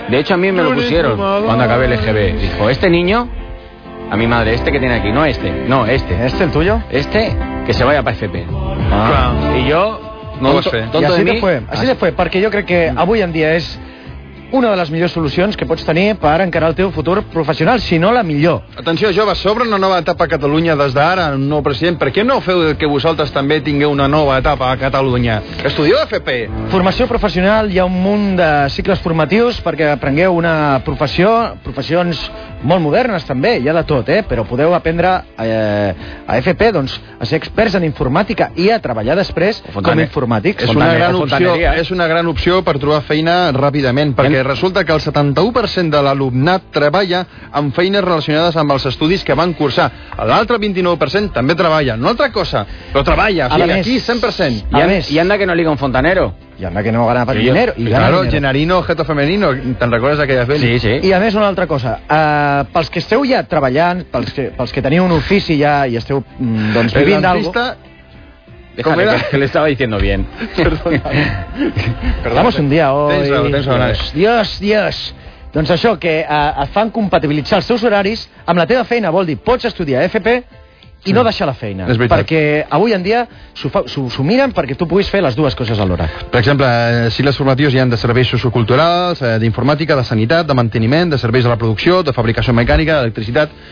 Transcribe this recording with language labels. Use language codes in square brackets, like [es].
[es] De hecho, a mí me lo pusieron cuando acabé el EGB. Dijo, este niño, a mi madre, este que tiene aquí, no este, no este. ¿Este el tuyo? Este, que se vaya para FP. Ah. Y yo, tonto, no sé. Y así le fue, porque yo creo que hoy en día es [ca] una de les millors solucions que pots tenir per encarar el teu futur professional, si no la millor. Atenció, joves, s'obre una nova etapa a Catalunya des d'ara, un nou president. Per què no feu que vosaltres també tingueu una nova etapa a Catalunya? Estudieu FP. Formació professional, hi ha un munt de cicles formatius perquè aprengueu una professió, professions molt modernes també, hi ha de tot, eh? Però podeu aprendre a FP, doncs, a ser experts en informàtica i a treballar després com informàtics. És una gran opció, és una gran opció per trobar feina ràpidament, perquè resulta que el 71% de l'alumnat treballa amb feines relacionades amb els estudis que van cursar. L'altre 29% també treballa. Una altra cosa, però treballa. O sigui, aquí, 100%. [es] I anda que no liga un fontanero. I anda que no gana per dinero. I gana claro, dinero. Genarino, objeto femenino. [ca] Te'n recordes d'aquella feina? Sí, sí. I a més, una altra cosa. Pels que esteu ja treballant, pels que teniu un ofici ja i esteu doncs, vivint d'algo... [es] Déjale, que le estaba diciendo bien. Perdona. Vamos un día hoy. Dios. [ca] Doncs això, que et fan compatibilitzar els teus horaris amb la teva feina, vol dir, pots estudiar FP i no deixar la feina. És veritat. Perquè avui en dia s'ho miren perquè tu puguis fer les dues coses alhora. Per exemple, cicles formatius hi ha de serveis socioculturals, d'informàtica, de sanitat, de manteniment, de serveis de la producció, de fabricació mecànica, d'electricitat.